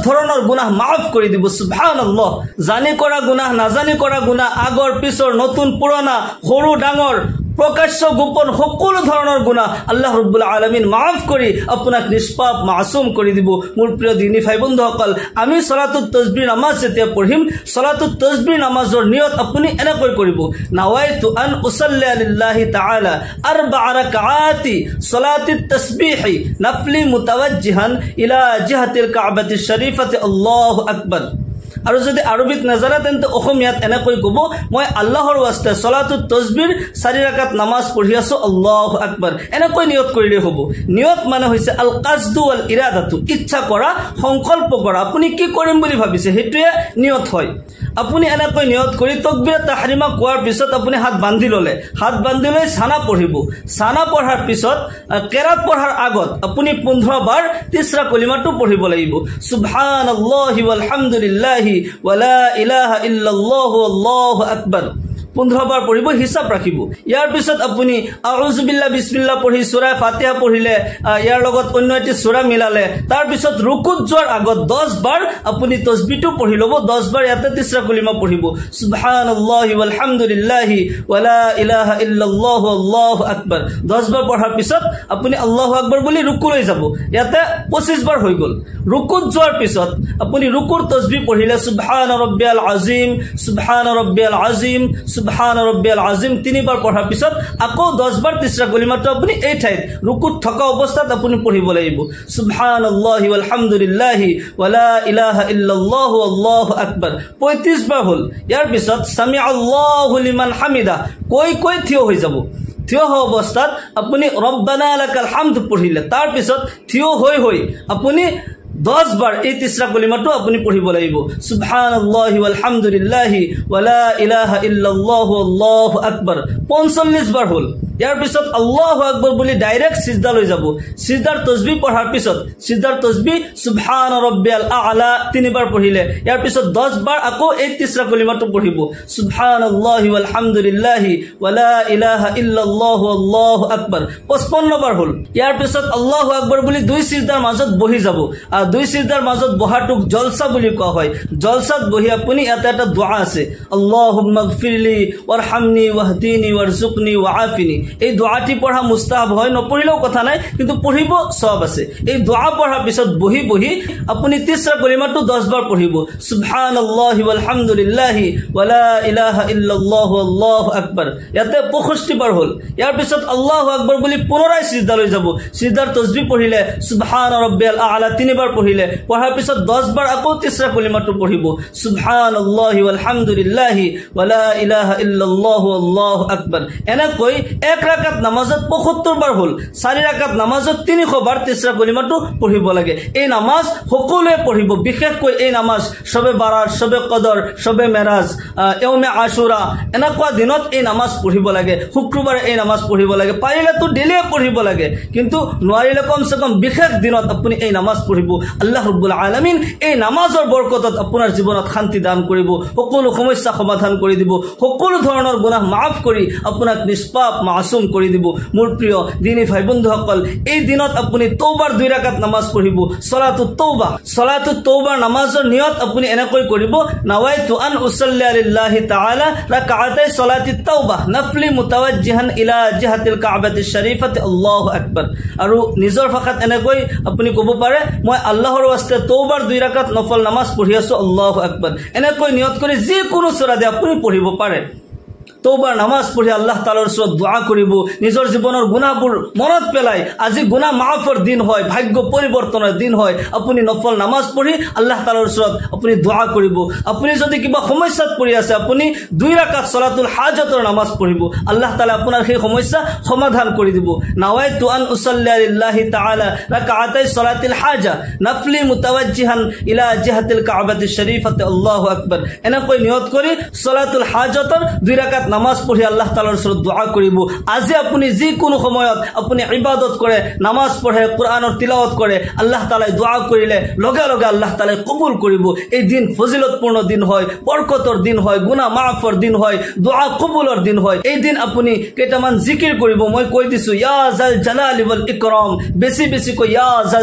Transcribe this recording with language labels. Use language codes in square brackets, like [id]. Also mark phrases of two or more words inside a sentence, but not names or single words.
[as] ধৰণৰ গুনাহ মাফ কৰি দিব সুবহানাল্লাহ জানি কৰা গুনাহ নাজানি কৰা গুনাহ আগৰ পিছৰ নতুন পুৰণা সৰু ডাঙৰ প্রকাশ্য গোপন সকলো ধৰণৰ গুনাহ [ar] الله رب العالمين [as] মাফ কৰি আপোনাক নিষ্পাপ মাসুম কৰি দিব মোৰ প্ৰিয় দিনী ভাই বন্ধুসকল আমি সলাতুত তাসবিহ নামাজ যেতিয়া পঢ়িম সলাতুত তাসবিহ নামাজৰ নিয়ত আপুনি এনেকৈ কৰিব [ar] نويت أن أصلي لله تعالى [as] 4 [ar] ركعات صلاة التسبيح نفلا متوجها إلى جهة الكعبة الشريفة الله أكبر [as] আৰু যদি আৰবিত নাজানে তেন্তে অসমীয়াত এনেকৈ কব মই আল্লাহৰ ওয়াস্তে সলাতুত তাসবিহ 4 রাকাত নামাজ পঢ়ি আছো [ar] الله أكبر [as] এনেকৈ নিয়ত কৰিলে হ'ব নিয়ত মানে হৈছে [ar] القصد والإرادة [as] ইচ্ছা কৰা সংকল্প কৰা আপুনি কি কৰিম বুলি ভাবিছে হেতুৱে নিয়ত হয় আপুনি এনেকৈ নিয়ত কৰি [ar] تكبير التحريمة [as] কোৱাৰ পিছত আপুনি হাত বান্ধি ললে হাত বান্ধি লৈ সানা পঢ়িব সানা পঢ়াৰ পিছত কেৰাত পঢ়াৰ আগত আপুনি 15 বাৰ তিসৰা কলিমাটো পঢ়িব লাগিব [ar] سبحان الله والحمد لله ولا إله إلا الله الله أكبر [as] 15 বাৰ পঢ়িব হিসাব ৰাখিব ইয়াৰ পিছত আপুনি [ar] أعوذ بالله [as] বিসমিল্লাহ পঢ়ি সূৰা ফাতিহা পঢ়িলে ইয়াৰ লগত অন্য এটি সূৰা মিলালে তাৰ পিছত রুকুত যোৱাৰ আগত 10 বাৰ আপুনি তাসবিহটো পঢ়ি লব 10 বাৰ ইয়াতে তিসৰা কলিমা পঢ়িব [ar] سبحان الله والحمد لله ولا إله إلا الله الله أكبر [as] 10 বাৰ পঢ়াৰ পিছত আপুনি [ar] الله أكبر [as] বুলি রুকুলৈ যাব ইয়াতে 25 বাৰ হৈ গল রুকুত যোৱাৰ পিছত আপুনি রুকুৰ তাসবিহ পঢ়িলে [ar] سبحان ربي العظيم سبحان ربي العظيم سبحان ربي العظيم [as] 3 বাৰ পঢ়াৰ পিছত আকৌ 10 বাৰ তিসৰা কলিমাটো আপুনি এই ঠাইত রুকুত থকা অৱস্থাত আপুনি পঢ়িব লাগিব [ar] سبحان الله والحمد لله ولا إله إلا الله الله أكبر [as] 35 বাৰ হল ইয়াৰ পিছত [ar] سمع الله لمن حمده [as] কৈ থিয় হৈ যাব থিয় হোৱা অৱস্থাত আপুনি [ar] ربنا لك الحمد [as] পঢ়িলে তাৰ পিছত থিয় হৈ আপুনি 10 বাৰ এই তিসৰা কলিমাটো আপুনি পঢ়িব লাগিব [ar] سبحان الله والحمد لله ولا إله إلا الله الله أكبر [as] 45 বাৰ হল ইয়াৰ পিছত [ar] الله أكبر [as] বুলি ডাইৰেক্ট সিজদা লৈ যাব সিজদাৰ তাসবিহ পঢ়াৰ পিছত সিজদাৰ তাসবিহ [ar] سبحان ربي الأعلى [as] 3 বাৰ পঢ়িলে ইয়াৰ পিছত 10 বাৰ আকৌ এই তিসৰা কলিমাটো পঢ়িব [ar] سبحان الله والحمد لله ولا إله إلا الله الله أكبر [as] 55 বাৰ হল ইয়াৰ পিছত [ar] الله أكبر [as] বুলি দুই সিজদাৰ মাজত বহি যাব আৰু দুই সিজদাৰ মাজত বহাটোক জলসা বুলি কোৱা হয় জলসাত বহি আপুনি এটা দোয়া আছে [ar] اللهم اغفر لي وارحمني واهدني وارزقني وعافني [as] এই দোয়াটি পঢ়া মুস্তাহাব হয় নপঢ়িলেও কথা নাই কিন্তু পঢ়িব সব আছে এই দোয়া পঢ়াৰ পিছত বহি আপুনি তিসৰা কলিমাটো 10 বাৰ পঢ়িব [ar] سبحان الله والحمد لله ولا إله إلا الله الله أكبر [as] ইয়াতে 65 বাৰ হল ইয়াৰ পিছত [ar] الله أكبر [as] বুলি পুনৰাই সিজদা লৈ যাব সিজদাৰ তাসবিহ পঢ়িলে [ar] سبحان ربي الأعلى [as] 3 বাৰ পঢ়িলে পঢ়াৰ পিছত 10 বাৰ আকৌ তিসৰা কলিমাটো পঢ়িব [ar] سبحان الله والحمد لله ولا إله إلا الله الله أكبر [as] এনেকৈ এক রাকাত নামাজত ৭৫ বার হল 4 রাকাত নামাজত 300 বার তিসরা কলিমাটো পঢ়িব লাগে এই নামাজ সকলোৱে পঢ়িব বিশেষকৈ এই নামাজ সবে বাৰাত সবে কদৰ সবে মেৰাজ ইয়মে আশুৰা এনেকুৱা দিনত এই নামাজ পঢ়িব লাগে শুক্ৰবাৰে এই নামাজ পঢ়িব লাগে পাৰিলে তো ডেইলি পঢ়িব লাগে কিন্তু নোৱাৰিলে [ur] کم سے کم [as] বিশেষ দিনত আপুনি এই নামাজ পঢ়িব [ar] الله رب العالمين [as] এই নামাজৰ বৰকতত আপোনাৰ জীৱনত শান্তি দান কৰিব সকলো সমস্যা সমাধান কৰি দিব সকলো ধৰণৰ গুনাহ মাফ কৰি আপোনাক নিষ্পাপ মাসুম কৰি দিব মোৰ প্ৰিয় দিনী ভাই বন্ধুসকল এই দিনত আপুনি তওবাৰ 2 রাকাত নামাজ পঢ়িব সলাতুত তওবাৰ নামাজৰ নিয়ত আপুনি এনেকৈ কৰিব [ar] نويت أن أصلي لله تعالى ركعتي صلاة التوبة نفلا متوجها إلى جهة الكعبة الشريفة الله أكبر [as] আৰু নিজৰ ভাষাত এনেকৈ আপুনি ক'ব পাৰে মই আল্লাহৰ ওয়াস্তে তওবাৰ 2 রাকাত নফল নামাজ পঢ়ি আছো [ar] الله أكبر [as] এনেকৈ নিয়ত কৰি যি কোনো সূরা দি আপুনি পঢ়িব পাৰে তওবাৰ নামাজ পঢ়ি আল্লাহ তাআলাৰ ওচৰত দোয়া কৰিব নিজৰ জীৱনৰ গুনাহবোৰ মনত পেলাই আজি গুনাহ মাফৰ দিন হয় ভাগ্য পৰিৱৰ্তনৰ দিন হয় আপুনি নফল নামাজ পঢ়ি আল্লাহ তাআলাৰ ওচৰত আপুনি দোয়া কৰিব আপুনি যদি কিবা সমস্যাত পৰি আছে আপুনি 2 রাকাত সলাতুল হাজতৰ নামাজ পঢ়িব আল্লাহ তাআলা আপোনাৰ সেই সমস্যা সমাধান কৰি দিব [ar] نويت أن أصلي لله تعالى ركعتي صلاة الحاجة نفلا متوجها إلى جهة الكعبة الشريفة الله أكبر [as] এনেকৈ নিয়ত কৰি সলাতুল হাজতৰ 2 রাকাত নামাজ পঢ়ি আল্লাহ তাআলাৰ ওচৰত দোয়া কৰিব আজি আপুনি যি কোনো সময়ত আপুনি ইবাদত কৰে নামাজ পঢ়ে কোরআনৰ তিলাওয়াত কৰে আল্লাহ তাআলাই দোয়া কৰিলে লগে লগে আল্লাহ তাআলাই কবুল কৰিব এই দিন ফজিলতপূৰ্ণ দিন হয় বৰকতৰ দিন হয় গুনাহ মাফৰ দিন হয় দোয়া কবুলৰ দিন হয় এই দিন আপুনি কেইটামান জিকিৰ কৰিব মই কৈ দিছো [ar] يا ذا الجلال والإكرام [as] বেছি বেছি কৈ [ar] يا ذا